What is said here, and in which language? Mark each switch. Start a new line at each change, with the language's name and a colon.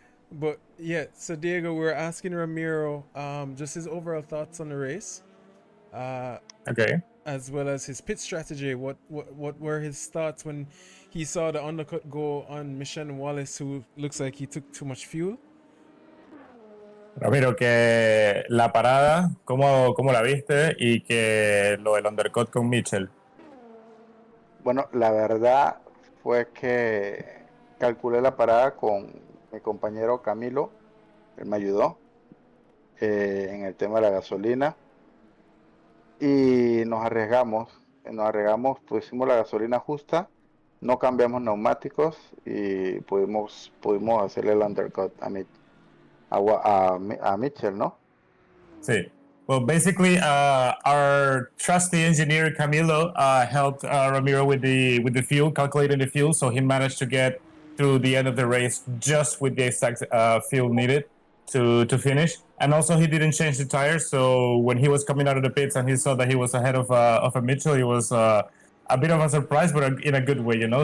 English: But yeah, so Diego, we're asking Ramiro just his overall thoughts on the race. Okay. As well as his pit strategy. What were his thoughts when he saw the undercut go on Michelle Wallace, who looks like he took too much fuel?
Spanish: Ramiro, que la parada, ¿cómo la viste? Y que lo del undercut con Mitchell. Bueno, la verdad fue que calculé la parada con mi compañero Camilo. Él me ayudó en el tema de la gasolina. Y nos arriesgamos, pusimos la gasolina justa, no cambiamos neumáticos y pudimos hacerle el undercut a Mitchell, ¿no? Sí.
English: Well, basically, our trusty engineer Camilo helped Ramiro with the fuel, calculating the fuel, so he managed to get through the end of the race just with the exact fuel needed. to finish. And also he didn't change the tires, so when he was coming out of the pits and he saw that he was ahead of a Mitchell, he was a bit of a surprise, but in a good way, you know.